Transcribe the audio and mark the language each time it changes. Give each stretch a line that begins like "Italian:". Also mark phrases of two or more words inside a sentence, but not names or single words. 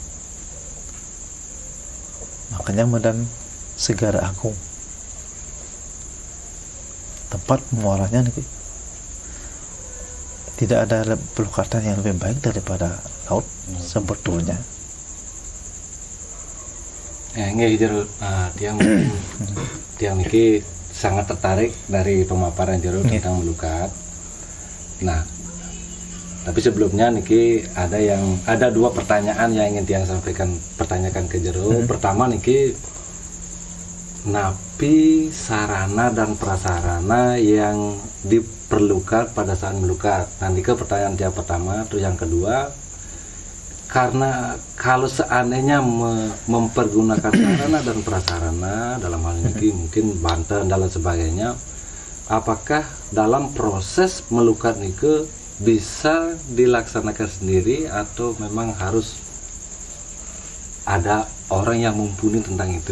Indonesian: Makanya Medan Segara Agung, tempat muaranya nih, tidak ada pelukatan yang lebih baik daripada laut sebetulnya. Ya, ini Jero, tiang niki sangat tertarik dari pemaparan Jero tentang melukat. Nah, tapi sebelumnya niki ada dua pertanyaan yang ingin tiang pertanyakan ke Jero. Pertama niki, napi sarana dan prasarana yang diperlukan pada saat melukat. Nanti ke pertanyaan tiang pertama, terus yang kedua, karena kalau seandainya mempergunakan sarana dan prasarana dalam hal ini mungkin banten dan lain sebagainya, apakah dalam proses melukat nike bisa dilaksanakan sendiri atau memang harus ada orang yang mumpuni tentang itu?